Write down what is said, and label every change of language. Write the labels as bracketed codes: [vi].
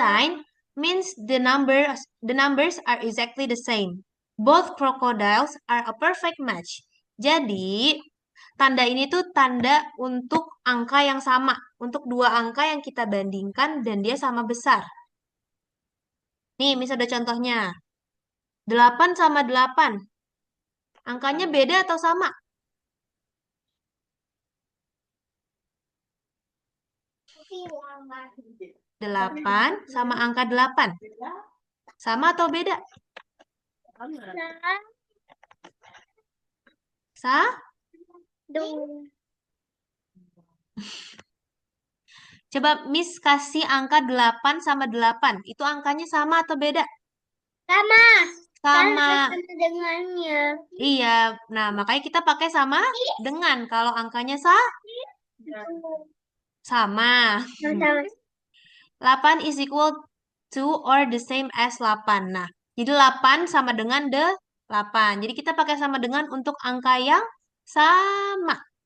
[en] sign means the numbers are exactly the same. Both crocodiles are a perfect match. [id] Jadi, tanda ini tuh tanda untuk angka yang sama. Untuk dua angka yang kita bandingkan dan dia sama besar. Nih, misalnya ada contohnya. 8 sama 8. Angkanya beda atau sama? Bilang. 8 sama angka 8. Sama atau beda? Sa? Coba Miss kasih angka 8 sama 8. Itu angkanya sama atau beda? Sama. Sama. Sama dengannya. Iya. Nah, makanya kita pakai sama dengan. Kalau angkanya sama. Sama. [en] 8 is equal to or the same as 8. [id] Nah, jadi 8 sama dengan 8. Jadi kita pakai sama dengan untuk angka yang sama.